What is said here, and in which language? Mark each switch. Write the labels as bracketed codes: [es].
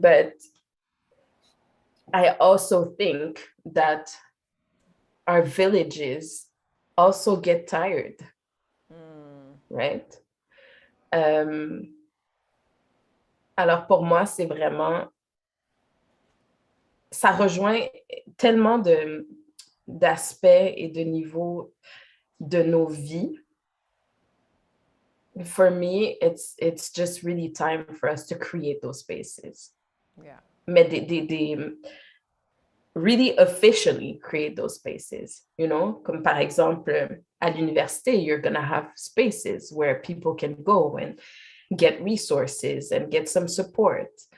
[en] But I also think that our villages also get tired, right? [fr] Alors pour moi, c'est vraiment, ça rejoint tellement d'aspects et de niveaux de nos vies. [en] For me, it's just really time for us to create those spaces. Yeah. Mais they really officially create those spaces, [fr] comme par exemple, à l'université, [en] you're going to have spaces where people can go and get resources and get some support.